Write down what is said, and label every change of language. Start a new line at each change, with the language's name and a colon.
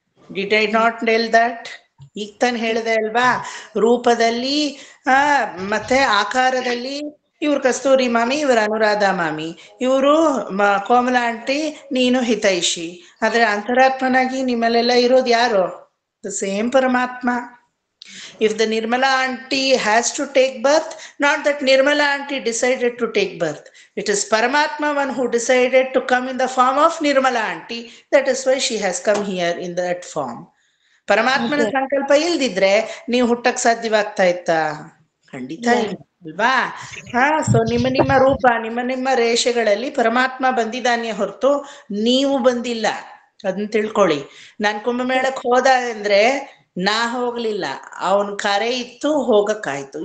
English: Did I not tell that?
Kannada: ಈಗ ತಾನು ಹೇಳಿದೆ ಅಲ್ವಾ? ರೂಪದಲ್ಲಿ ಮತ್ತೆ ಆಕಾರದಲ್ಲಿ ಇವ್ರು ಕಸ್ತೂರಿ ಮಾಮಿ, ಇವರು ಅನುರಾಧ ಮಾಮಿ, ಇವರು ಕೋಮಲ ಆಂಟಿ, ನೀನು ಹಿತೈಷಿ. ಆದ್ರೆ ಅಂತರಾತ್ಮನಾಗಿ ನಿಮ್ಮಲ್ಲೆಲ್ಲ ಇರೋದು ಯಾರು?
English: The same Paramatma. If the Nirmala auntie has to take birth, not that Nirmala auntie decided to take birth. It is Paramatma one who decided to come in the form of Nirmala auntie. That is why she has come here in that form.
Kannada: ಪರಮಾತ್ಮನ ಸಂಕಲ್ಪ ಇಲ್ದಿದ್ರೆ ನೀವು ಹುಟ್ಟಕ್ ಸಾಧ್ಯವಾಗ್ತಾ ಇತ್ತಾ? ಖಂಡಿತ ಇಲ್ಲ ಅಲ್ವಾ? So ನಿಮ್ಮ ರೂಪ ನಿಮ್ಮ ರೇಷೆಗಳಲ್ಲಿ ಪರಮಾತ್ಮ ಬಂದಿದ್ದಾನೆ ಹೊರತು ನೀವು ಬಂದಿಲ್ಲ. ಅದನ್ನ ತಿಳ್ಕೊಳ್ಳಿ. ನಾನ್ ಕುಂಭಮೇಳಕ್ ಹೋದ ಅಂದ್ರೆ ನಾ ಹೋಗ್ಲಿಲ್ಲ, ಅವನ್ ಕರೆ ಇತ್ತು, ಹೋಗಕ್ಕಾಯ್ತು.